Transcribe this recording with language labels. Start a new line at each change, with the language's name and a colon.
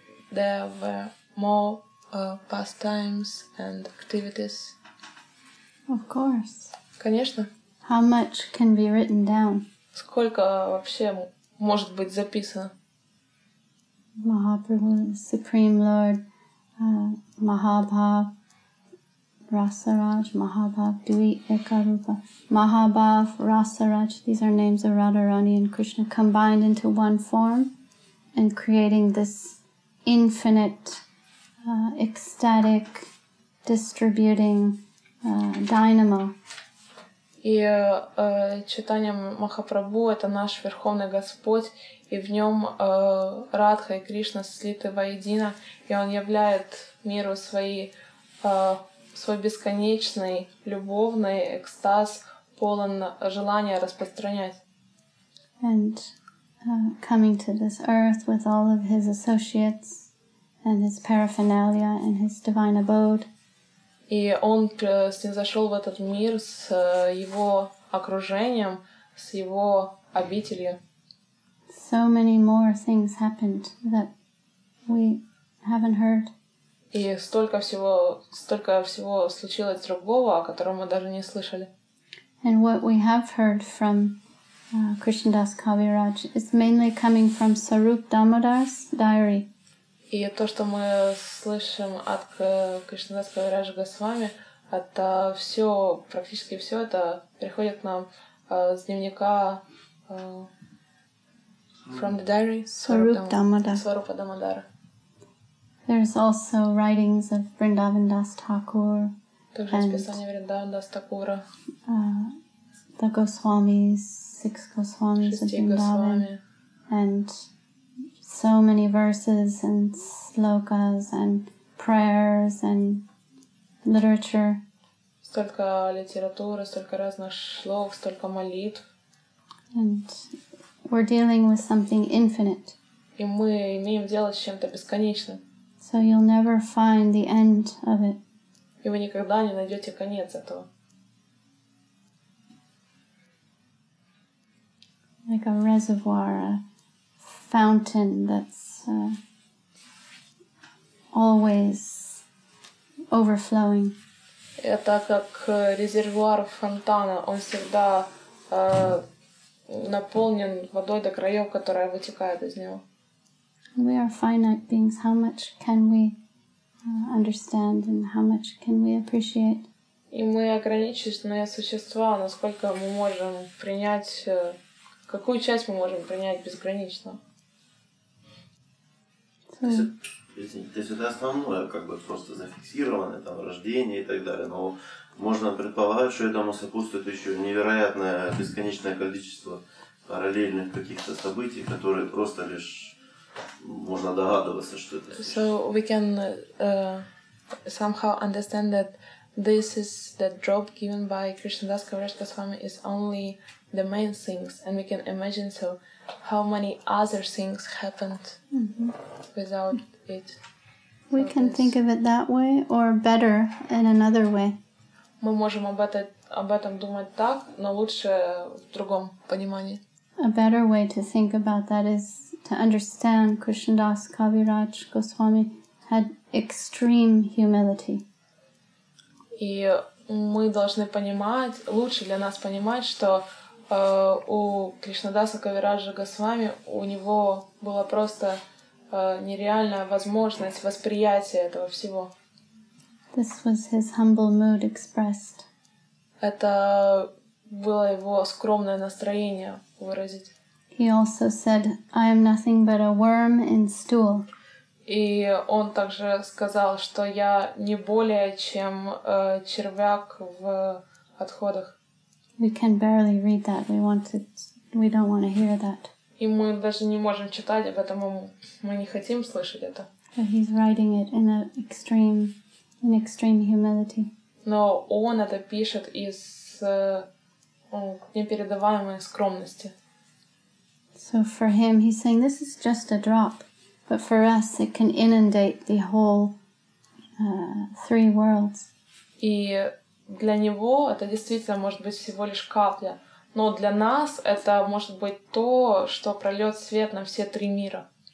English: There were more pastimes and activities. Of course.
Russian: Конечно.
English: How much can be written down?
Russian: Сколько вообще может быть записано?
English: Mahaprabhu, the Supreme Lord, Mahabhav, Rasaraj, Mahabhav, Dui Ekarupa, Mahabhav, Rasaraj, these are names of Radharani and Krishna combined into one form and creating this infinite, ecstatic, distributing dynamo.
Russian: И читание Махапрабху — это наш Верховный Господь, и в нем Радха и Кришна слиты воедино, и Он являет миру свой бесконечный, любовный экстаз, полон желания распространять.
English: And coming to this earth with all of his associates and his paraphernalia and his divine abode.
Russian: И он снизошел в этот мир с его окружением, с его обителью.
English: so many more things happened that we haven't heard.
Russian: И столько всего случилось другого, о котором мы даже не слышали.
English: And what we have heard from Krishnadas Kaviraj is mainly coming from Sarup Damodar's diary.
Russian: И то, что мы слышим от Кришнадаса Кавираджа Госвами, это все, практически все это приходит к нам с дневника
English: from the diary Sarup Damodar.
Russian: Сварупа Дамодара.
English: There's also writings of Vrindavan Das Thakur,
Russian: Также из писания Вриндаван Дас Такура,
English: the Goswamis, 6 Goswamis of
Russian: шести
English: Vrindavan,
Russian: Госвами,
English: and so many verses and slokas and prayers and literature.
Russian: столько литературы, столько разных шлок, столько молитв.
English: And we're dealing with something infinite.
Russian: И мы имеем дело с чем-то бесконечным.
English: So you'll never find the end of it.
Russian: И вы никогда не найдете конец этого.
English: Like a reservoir, a fountain that's always overflowing.
Russian: Это как резервуар фонтана. Он всегда наполнен водой до краев, которая вытекает из него.
English: We are finite beings. How much can we understand and how much can we appreciate?
Russian: И мы ограниченные существа, насколько мы можем принять, какую часть мы можем принять безгранично. То есть это основное, как бы просто зафиксированное, там, рождение и так далее. Но можно предполагать, что этому сопутствует еще невероятное бесконечное количество параллельных каких-то событий, которые просто лишь можно догадываться, что это.
English: So we can somehow understand that this is the drop given by Krishnadas Kaviraj Goswami is only the main things, and we can imagine so how many other things happened without it. We can think of it that way or better in another way.
Russian: Мы можем об этом думать так, но лучше в другом понимании.
English: A better way to think about that is to understand Krishnadas Kaviraj Goswami had extreme humility.
Russian: И мы должны понимать, лучше для нас понимать, что у Кришнадаса Кавираджа Госвами у него была просто нереальная возможность восприятия этого всего.
English: This was his humble mood expressed.
Russian: Это было его скромное настроение выразить.
English: He also said, I am nothing but a worm in stool.
Russian: И он также сказал, что я не более чем червяк в отходах.
English: We can barely read that. We don't want to hear that.
Russian: И мы даже не можем читать об этом, мы не хотим слышать это.
English: But he's writing it in extreme humility.
Russian: Но он это пишет из непередаваемой скромности.
English: So for him, he's saying this is just a drop, but for us, it can inundate the whole 3 worlds.
Russian: И для него это действительно может быть всего лишь капля, но для нас это может быть то, что прольет свет на все 3 мира.